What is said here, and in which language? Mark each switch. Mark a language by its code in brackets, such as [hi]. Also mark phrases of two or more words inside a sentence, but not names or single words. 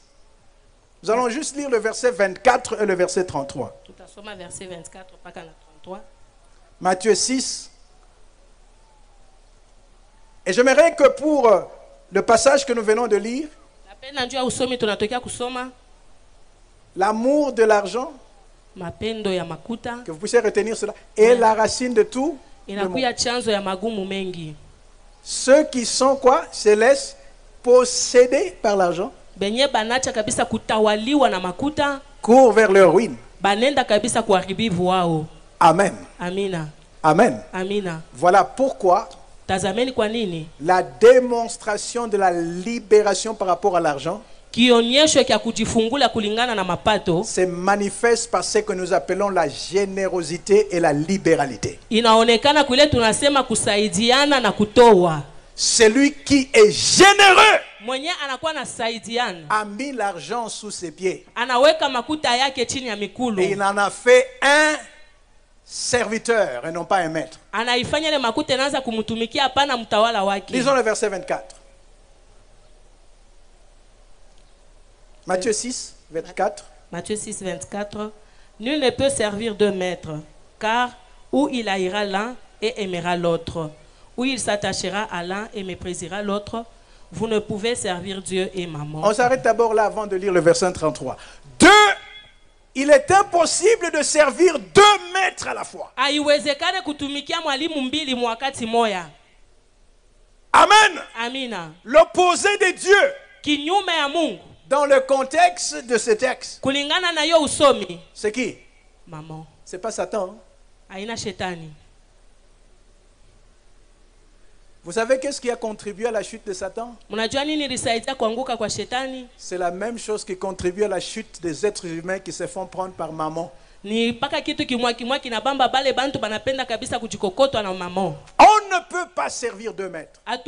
[fr] Nous allons juste lire le verset 24 et le verset 33. Matthieu 6. Et j'aimerais que pour le passage que nous venons de lire, L'amour de l'argent, [sw] mapendo ya makuta, [fr] que vous puissiez retenir cela, est la racine de tout. [sw] Inakuya chanzo ya magumu mengi. [fr] Ceux qui sont quoi? Se laissent posséder par l'argent. [sw] Benye banacha kabisa kutawaliwa na makuta, [fr] courent vers leur ruine. [sw] Banenda kabisa kuharibivu wao. [fr] Amen. [sw] Amina. [fr] Amen. [sw] Amina. [fr] Voilà pourquoi [sw] tazameni kwa nini [fr] la démonstration de la libération par rapport à l'argent [sw] kionyesho kya kujifungula kulingana na mapato [fr] se manifeste par ce que nous appelons la générosité et la libéralité. [sw] Inaonekana kule tunasema kusaidiana na kutoa. [fr] Celui qui est généreux [sw] mwenye anakuwa na saidiana [fr] a mis l'argent sous ses pieds. [sw] Anaweka makuta yake chini ya mikulu. [fr] Et il en a fait un serviteur et non pas un maître. [sw] Anaifanya ile makuta inaanza kumtumikia hapana mtawala wake. [fr] Lisons le verset 24. Matthieu 6, 24. Matthieu 6, 24. Nul ne peut servir deux maîtres, car ou il haïra l'un et aimera l'autre, ou il s'attachera à l'un et méprisera l'autre. Vous ne pouvez servir Dieu et maman. On s'arrête d'abord là avant de lire le verset 33. Il est impossible de servir deux maîtres à la fois. Amen. [sw] Amina. [fr] L'opposé de Dieu. Dans le contexte de ce texte. C'est qui? Maman. C'est pas Satan. [sw] Aina shetani. [fr] Vous savez qu'est-ce qui a contribué à la chute de Satan? C'est la même chose qui contribue à la chute des êtres humains qui se font prendre par maman. On ne peut pas servir deux maîtres.